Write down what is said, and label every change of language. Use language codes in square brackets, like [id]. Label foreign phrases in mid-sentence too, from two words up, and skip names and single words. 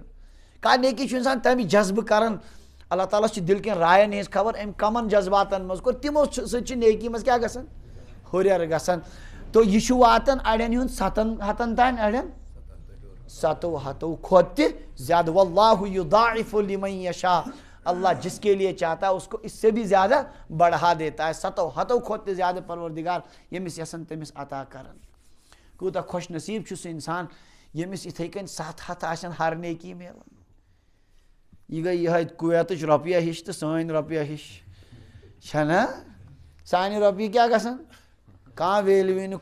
[ks] کانٛہہ نیکی چھُ اِنسان تمہِ جذبہٕ کران اللہ تعالیٰ چھِ دِل کٮ۪ن رایَن ہِنٛز خبر أمۍ کمن جذباتن منٛز کوٚر تِمو سۭتۍ چھِ نیکی منٛز کیٛاہ گژھان ہُرٮ۪ر گژھان. تو یہِ چھُ واتان اڑٮ۪ن ہُنٛد 7 ہتن تام اڑٮ۪ن 7 ہتو کھۄتہٕ تہِ زیادٕ. [ar] واللہ یضاعف لمن یشاء [ur] اللہ جس کے لیے چاہتا ہے اس کو اس سے بھی زیادہ بڑھا دیتا ہے. [ks] 7 ہتو کھۄتہٕ تہِ زیادٕ پروردگار ییٚمِس یژھان تٔمِس عطا کران. کوٗتاہ خۄش نصیٖب چھُ سُہ انسان ییٚمِس یِتھَے کٔنۍ 7 ہتھ آسن ہر نیکی میلان. یہِ گٔے یِہوٚے کویتٕچ رۄپیہ ہِش تہٕ سٲنۍ رۄپیہ ہِش چھَنا. سانہِ رۄپیہِ کیٛاہ گژھان کانٛہہ ویلیوٗوٕے نہٕ.